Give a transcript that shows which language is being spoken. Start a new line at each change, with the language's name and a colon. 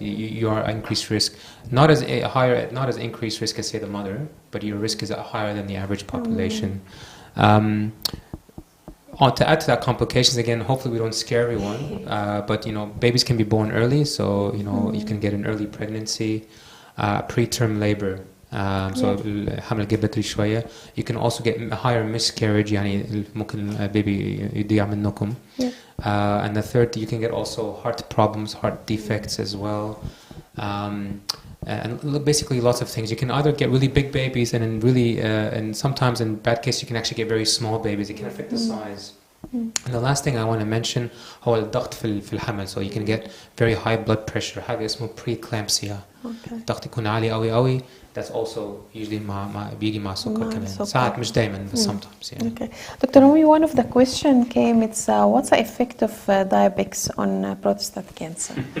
English: You are at increased risk, not as increased risk as, say, the mother, but your risk is higher than the average population. To add to that, complications, again, hopefully we don't scare everyone, but babies can be born early, so you can get an early pregnancy, preterm labor.
Arabic: So الحمل الجيب بدري شوية.
English: You can also get higher miscarriage,
Arabic: يعني ممكن البيبي يضيع منكم.
English: And the third, you can get also heart problems, heart defects as well. And basically lots of things. You can either get really big babies, and sometimes in bad case you can actually get very small babies. It can affect the size. And the last thing I want to mention
Arabic: هو الضغط في الحمل.
English: So you can get very high blood pressure.
Arabic: حاجة اسمه preeclampsia. الضغط يكون عالي قوي قوي.
English: That's also usually
Arabic: بيجي مع سكر كمان. ساعات مش دايما
English: but sometimes. Yeah. Okay. Dr. Rumi, one of the question came, it's what's the effect of diabetes on prostate cancer?